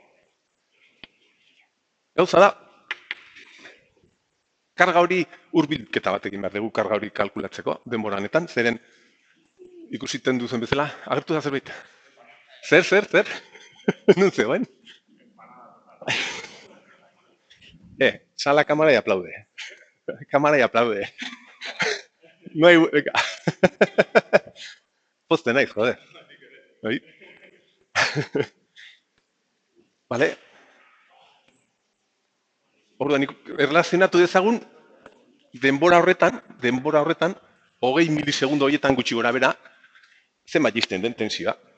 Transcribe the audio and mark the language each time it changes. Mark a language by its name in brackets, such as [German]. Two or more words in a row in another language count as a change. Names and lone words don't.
[Basque] Gauza da, karga hori hurbilketa batekin behar dugu karga hori kalkulatzeko, denbora honetan, zeren ikusiten duzen bezala, agertu da zerbait. Zer? Nun zegoen? [Spanish] Sal la cámara y aplaude. Cámara y aplaude. No hay... Venga. [Basque] Pozten naiz, joder. Bai. Vale? Orduan, erlazionatu dezagun, denbora horretan, 20 milisegundo horietan gutxi gora bera, zenbat jisten den tensioa.